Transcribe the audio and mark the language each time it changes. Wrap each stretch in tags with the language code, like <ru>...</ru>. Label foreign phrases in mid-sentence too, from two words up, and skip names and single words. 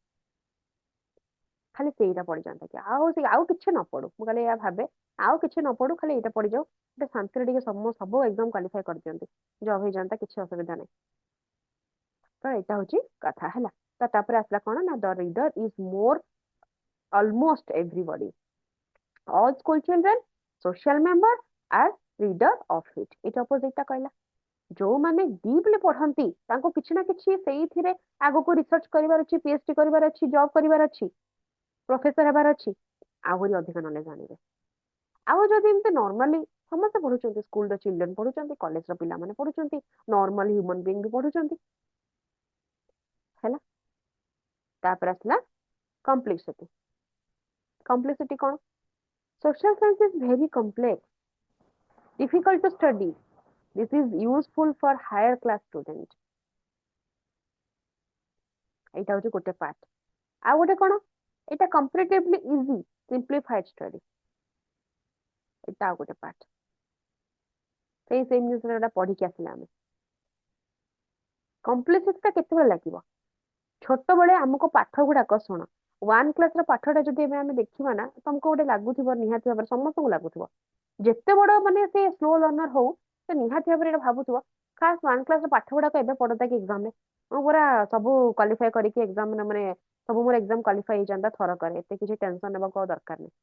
<or>ଖାଲି ସେଇଟା ପଡିଯାନ୍ତା କି ଆଉ କିଛି ନ ପଡୁ, ମୁଁ ଖାଲି ଏଇଆ ଭାବେ ଆଉ କିଛି ନ ପଡୁ, ଖାଲି ଏଇଟା ପଡିଯାଉ, ଗୋଟେ ଶାନ୍ତିରେ ଟିକେ ସବୁ ଏକ୍ସାମ କ୍ୱାଲିଫାଇ କରିଦିଅନ୍ତି, ଜବ୍ ହେଇଯାନ୍ତା, କିଛି ଅସୁବିଧା ନାହିଁ। ତ ଏଇଟା ହଉଛି କଥା ହେଲା। ତ ତାପରେ ଆସିଲା କଣ ନା,</or> <en>The reader is</en> <or>ମୋର</or> <en>almost everybody, all school children, social member are reader of it।</en> <or>ଏଇଟା ଅପୋଜିଟ ଟା କହିଲା, ଯୋଉମାନେ ଡିପଲି ପଢନ୍ତି ତାଙ୍କୁ କିଛି ନା କିଛି ସେଇଥିରେ ଆଗକୁ ରିସର୍ଚ୍ଚ କରିବାର ଅଛି, ପିଏଚଡି କରିବାର ଅଛି, ଜବ୍ କରିବାର ଅଛି, ପ୍ରଫେସର ହେବାର ଅଛି, ଆହୁରି ଅଧିକ ନଲେଜ ଆଣିବେ। ଆଉ ଯଦି ଏମିତି ନର୍ମାଲି ସମସ୍ତେ ପଢୁଛନ୍ତି, ସ୍କୁଲର ଚିଲଡ୍ରେନ ପଢୁଛନ୍ତି, କଲେଜର ପିଲାମାନେ ପଢୁଛନ୍ତି,</or> <en>normal human being</en> <or>ବି ପଢୁଛନ୍ତି ହେଲା। ତାପରେ ଆସିଲା କମ୍ପ୍ଲେକ୍ସିଟି। କମ୍ପ୍ଲେକ୍ସିଟି କଣ?</or> <en>Social science is very complex, difficult to study. This is useful for higher class students।</en> <or>ଏଇଟା ହଉଛି ଗୋଟେ ପାର୍ଟ। ଆଉ ଗୋଟେ କଣ? ଏଇଟା</or> <en>comparatively easy, simplified study।</en> <or>ଏଇଟା ଆଉ ଗୋଟେ ପାର୍ଟ। ସେଇ ଜିନିଷଟା ପଢିକି ଆସିଲେ ଆମେ। କମ୍ପ୍ଲେକ୍ସିଟି ଟା କେତେବେଳେ ଲାଗିବ? ଛୋଟବେଳେ ଆମକୁ ପାଠ ଗୁଡାକ ଶୁଣ, 1 କ୍ଲାସ ର ପାଠଟା ଯଦି ଏବେ ଆମେ ଦେଖିବା ନା, ତମକୁ ଗୋଟେ ଲାଗୁଥିବ, ନିହାତି ଭାବରେ ସମସ୍ତଙ୍କୁ ଲାଗୁଥିବ, ଯେତେ ବଡ ମାନେ ସେ ସ୍ଲୋ ଲର୍ଣ୍ଣର ହଉ, ସେ ନିହାତି ଭାବରେ ଏଇଟା ଭାବୁଥିବ, ଖାସ 1 କ୍ଲାସ ର ପାଠ ଗୁଡାକ ଏବେ ପଡନ୍ତା କି ଏକ୍ସାମ ରେ, ମୁଁ ପୁରା ସବୁ କ୍ୱାଲିଫାଇ କରିକି ଏକ୍ସାମ ମାନେ ସବୁ ମୋର ଏକ୍ସାମ କ୍ୱାଲିଫାଇ ହେଇଯାନ୍ତା ଥରକରେ, ଏତେ କିଛି ଟେନସନ ନେବାକୁ ଆଉ ଦରକାର ନାହିଁ।</or>